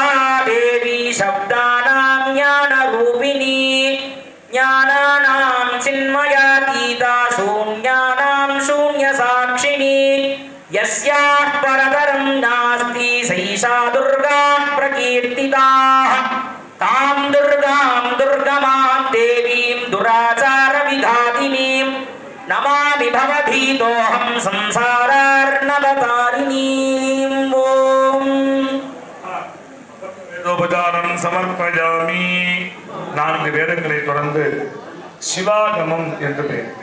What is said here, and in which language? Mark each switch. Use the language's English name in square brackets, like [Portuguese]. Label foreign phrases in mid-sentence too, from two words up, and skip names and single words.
[Sanskrit] देवी शब्दानां ज्ञानरूपिणी ज्ञानानां चिन्मयातीता शून्यानां शून्यसाक्षिणी यस्याः परतरं नास्ति सैषा दुर्गा प्रकीर्तिता तां दुर्गां दुर्गमां देवीं दुराचारविघातिनीं नमामि भवभीतोऽहं संसारार्णवतारिणीं. ஓம் वेदोपतारं समर्पयामि. [Tamil] 4 வேதங்களை தொடர்ந்து சிவாகமம் என்று பெயர்.